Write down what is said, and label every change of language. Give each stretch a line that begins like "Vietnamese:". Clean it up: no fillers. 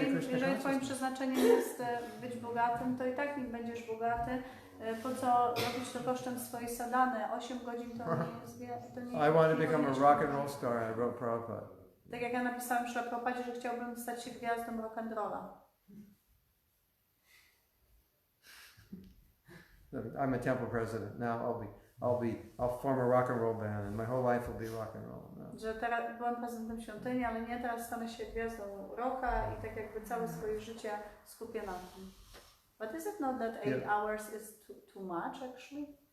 Polish: Jeżeli twoim przeznaczeniem jest być bogatym, to i tak nim będziesz bogaty. Po co robić to kosztem swojej sadhany? 8 godzin to nie jest
English: I want to become a rock and roll star, I wrote Prabhupada.
Polish: Tak jak ja napisałem w Prabhupadzie, że chciałbym stać się gwiazdą rock and rolla.
English: I'm a temple president. Now I'll form a rock and roll band, and my whole life will be rock and roll. No.
Polish: Że teraz byłem prezydentem świątyni, ale nie, teraz stanę się gwiazdą rocka i tak jakby całe swoje życie skupię na tym.
English: But is it not that 8 hours is too much actually?